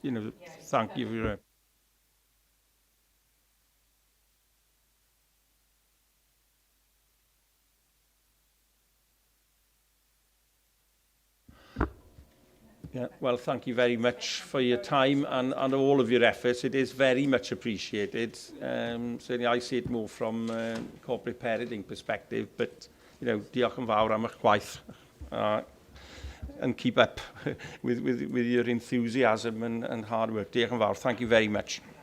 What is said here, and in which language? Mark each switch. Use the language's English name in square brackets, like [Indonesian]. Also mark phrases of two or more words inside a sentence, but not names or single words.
[English] Thank you for well, thank you very much for your time and all of your efforts. It is very much appreciated. Certainly I see it more from corporate parenting perspective, but [Welsh] diolch yn fawr am eich gwaith. [English] And keep up with your enthusiasm and hard work. [Welsh] Diolch yn fawr. [English] Thank you very much.